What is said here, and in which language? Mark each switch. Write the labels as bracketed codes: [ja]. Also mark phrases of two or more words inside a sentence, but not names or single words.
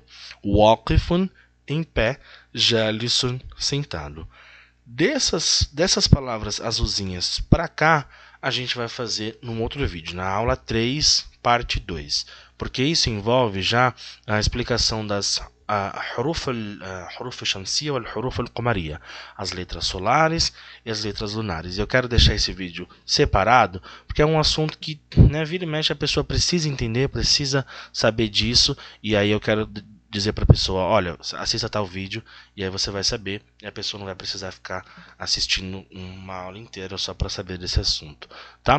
[pt] Waqifun, em pé. Jalisun, sentado. Dessas palavras azulzinhas para cá, a gente vai fazer num outro vídeo, na aula 3, parte 2. Porque isso envolve já a explicação das [ar] حروف شمسية والحروف القمرية, [pt] as letras solares e as letras lunares. E eu quero deixar esse vídeo separado, porque é um assunto que, né, vira e mexe, a pessoa precisa entender, precisa saber disso, e aí eu quero dizer para a pessoa, olha, assista tal vídeo e aí você vai saber, e a pessoa não vai precisar ficar assistindo uma aula inteira só para saber desse assunto, tá?